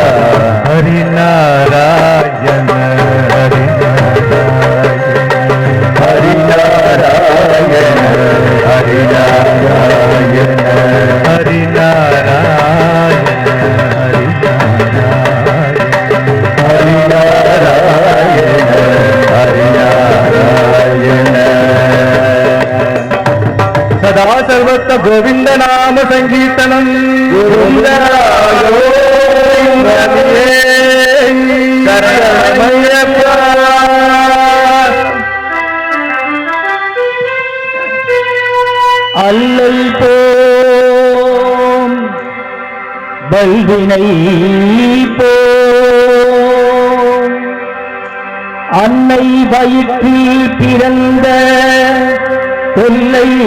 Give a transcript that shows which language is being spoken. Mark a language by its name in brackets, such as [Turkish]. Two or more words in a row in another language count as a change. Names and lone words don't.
[Sanskrit] हरिनारायण हरिनारायण हरिनारायण हरिनारायण हरिनारायण हरिनारायण सदा सर्वत्र गोविंद नाम संकीर्तनम गोविंद [Tamil] அல்லை போம் வல்வினை போம் அன்னை வயிற்றில் பிறந்த தொல்லை